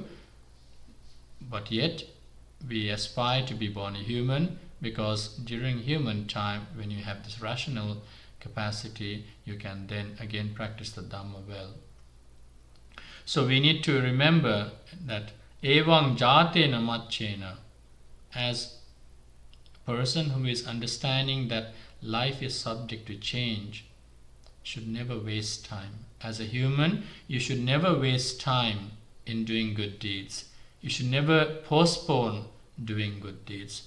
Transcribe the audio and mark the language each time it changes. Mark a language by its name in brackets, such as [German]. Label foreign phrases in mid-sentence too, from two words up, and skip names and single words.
[English] But yet, we aspire to be born a human, because during human time, when you have this rational capacity, you can then again practice the Dhamma well. So we need to remember that [Pali] evang jatena macchena, [English] as a person who is understanding that life is subject to change, should never waste time. As a human, you should never waste time in doing good deeds. You should never postpone doing good deeds.